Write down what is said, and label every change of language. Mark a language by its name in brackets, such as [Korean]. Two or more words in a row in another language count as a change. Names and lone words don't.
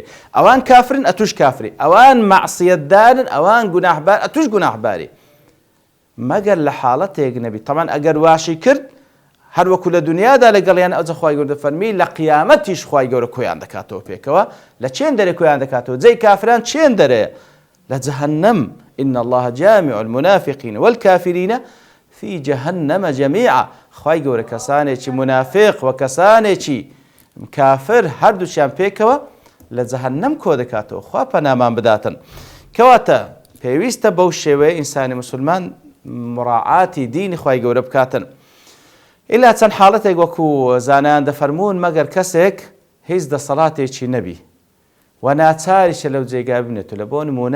[Central Kurdish] ئەوان کافرن ئەتوش کافری، ئەوان مەعسیەتدارن ئەوان گوناحبار ئەتوش گوناحباری، مەگەر لە حاڵەتێک نەبی. تەمان ئەگەر واشی کرد هەروەکو لە دنیادا لەگەڵیان ئەوجا خوای گەورە دەفەرمی لە قیامەتیش خوای گەورە کۆیان دەکاتەوە پێکەوە. لە چێن دەرێ کۆیان دەکاتەوە؟ جێی کافران چێن دەرێ؟ لە جەهەنەم. [Arabic] إن الله جامع المنافقين والكافرين في جهنم جميعا. [Central Kurdish] خوای گەورە کەسانێکی منافق و کەسانێکی کافر هەردووچیان پێکەوە لە جەهەنەم کۆ دەکاتەوە، خوا پەنامان بداتن. کەواتە پێویستە بەو شێوەیە ئینسانی مسلمان مراعاتی دینی خوای گەورە بکاتن. ئیلا چەند حاڵەتێک وەکو زانایان دەفەرمون مەگەر کەسێک هیچ دەسەڵاتێکی نەبی و ناچاریشە لەو جێگا بنێت، لە بۆ نمونە